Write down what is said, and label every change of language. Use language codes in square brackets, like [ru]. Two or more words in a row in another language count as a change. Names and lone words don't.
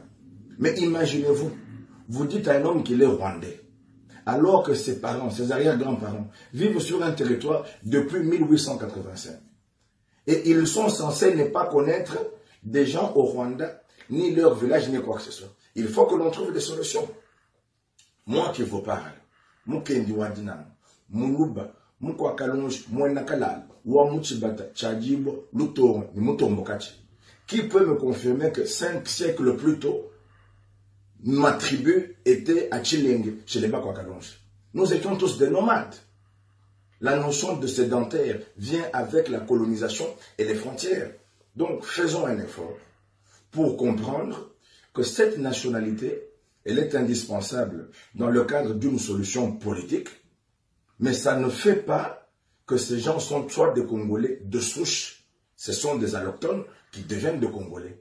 [fr] Mais imaginez-vous, vous dites à un homme qu'il est rwandais, alors que ses parents, ses arrière-grands-parents vivent sur un territoire depuis 1885. Et ils sont censés ne pas connaître des gens au Rwanda, ni leur village, ni quoi que ce soit. Il faut que l'on trouve des solutions. Moi qui vous parle, Mukendi Wadinam, Muluba, Mukwakalonge, Mwenakalal, Wamuchibata, Tchadjibo, Lutoron, Mutombokachi. Qui peut me confirmer que 5 siècles plus tôt, ma tribu était à Chilenge, chez les Bakwakalonge. Nous étions tous des nomades. La notion de sédentaire vient avec la colonisation et les frontières. Donc, faisons un effort pour comprendre que cette nationalité, elle est indispensable dans le cadre d'une solution politique, mais ça ne fait pas que ces gens sont soit des Congolais de souche, ce sont des allochtones qui deviennent des Congolais.